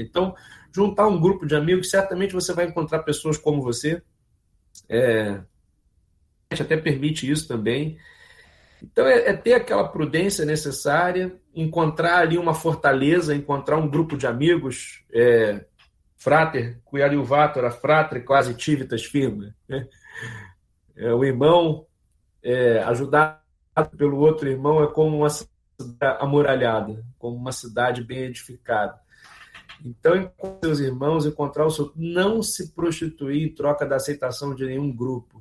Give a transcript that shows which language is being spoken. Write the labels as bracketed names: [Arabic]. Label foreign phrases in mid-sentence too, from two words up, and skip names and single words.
[Portuguese] Então, juntar um grupo de amigos, certamente você vai encontrar pessoas como você. A gente até permite isso também. Então, ter aquela prudência necessária, encontrar ali uma fortaleza, encontrar um grupo de amigos, [Latin] frater, qui adiuvator a fratre quasi civitas firma, [Portuguese] né? O irmão ajudado pelo outro irmão é como uma cidade amuralhada, como uma cidade bem edificada. Então, encontrar seus irmãos, encontrar o seu... Não se prostituir em troca da aceitação de nenhum grupo.